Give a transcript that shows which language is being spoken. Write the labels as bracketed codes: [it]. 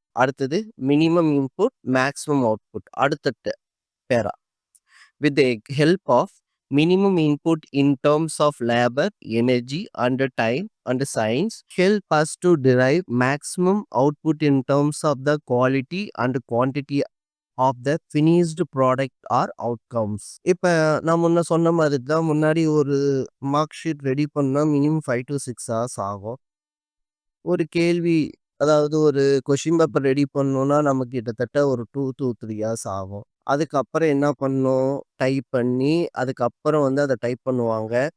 [en] அடுத்தது minimum input maximum output. [ta] அடுத்த பேரா, [en] with the help of minimum input in terms of labor, energy and time and science help us to derive maximum output in terms of the quality and quantity of the finished product or outcomes. [ta] இப்ப நான் முன்ன சொன்ன மாதிரி தான், முன்னாடி ஒரு mark sheet ready பண்ணா minimum 5 to 6 hours ஆகும். ஒரு கேள்வி, அதாவது ஒரு கொஷின் பேப்பர் ரெடி பண்ணோம்னா நமக்கு கிட்டத்தட்ட ஒரு 2 to 3 hours ஆகும். அதுக்கப்புறம் என்ன பண்ணணும்? டைப் பண்ணி அதுக்கப்புறம் அதை டைப் பண்ணுவாங்க.